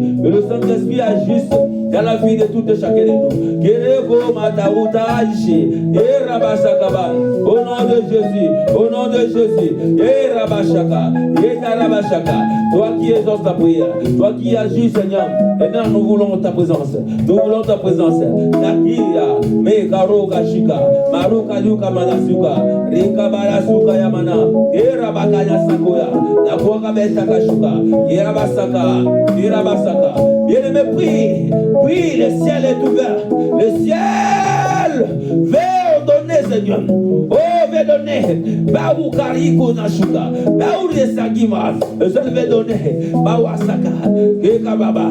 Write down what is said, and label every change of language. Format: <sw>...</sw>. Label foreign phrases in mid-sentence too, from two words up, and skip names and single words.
<fr>Que le Saint-Esprit agisse dans la vie de tout et chacun de nous. Kerego Mataouta Aïché. Et Rabashakaba. Au nom de Jésus. Au nom de Jésus. Et Rabashaka. Et Tarabashaka. Toi qui exauces ta prière. Toi qui agis, Seigneur. Maintenant, nous voulons ta présence. Nous voulons ta présence. Nakia. Mekaro Kashika. Maruka Yuka Manasuka. Rika Barasuka Yamana. Et Rabakaya Sakoya. Nakoka Betakashuka. Et Rabasaka. Et Rabasaka. Bien-aimé, prie. Oui, le ciel est ouvert. Le ciel veut donner, Seigneur. Oh, veut donner. Baou Kariko Nashuka. Baou Lesagima. Le ciel veut donner. Baou Asaka. Kekababa.</fr>